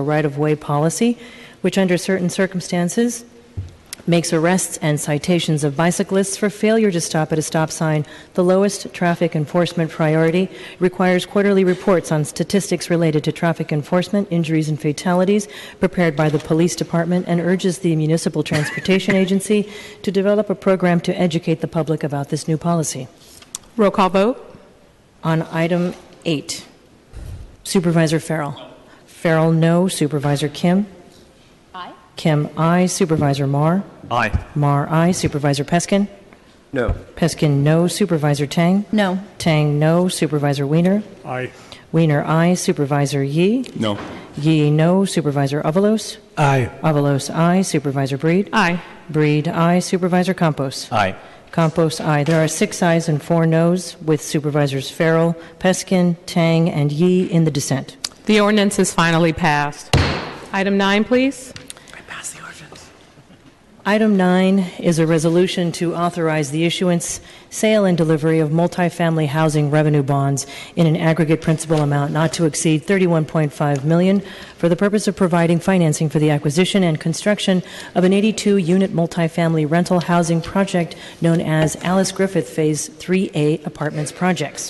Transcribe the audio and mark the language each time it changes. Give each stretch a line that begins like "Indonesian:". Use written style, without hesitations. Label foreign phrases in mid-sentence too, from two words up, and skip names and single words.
English: right-of-way policy, which under certain circumstances makes arrests and citations of bicyclists for failure to stop at a stop sign the lowest traffic enforcement priority, requires quarterly reports on statistics related to traffic enforcement, injuries, and fatalities prepared by the police department, and urges the Municipal Transportation Agency to develop a program to educate the public about this new policy. Roll call vote. On item 8, Supervisor Farrell. Farrell, no. Supervisor Kim? Aye. Kim, aye. Supervisor Marr? Aye. Marr, aye. Supervisor Peskin? No. Peskin, no. Supervisor Tang? No. Tang, no. Supervisor Wiener? Aye. Wiener, aye. Supervisor Yee? No. Yee, no. Supervisor Avalos? Aye. Avalos, aye. Supervisor Breed? Aye. Breed, aye. Supervisor Campos? Aye. Campos, aye. There are 6 ayes and 4 noes, with Supervisors Farrell, Peskin, Tang, and Yee in the dissent. The ordinance is finally passed. Item 9, please. Item 9 is a resolution to authorize the issuance, sale, and delivery of multifamily housing revenue bonds in an aggregate principal amount not to exceed $31.5 million for the purpose of providing financing for the acquisition and construction of an 82-unit multifamily rental housing project known as Alice Griffith Phase 3A Apartments Projects.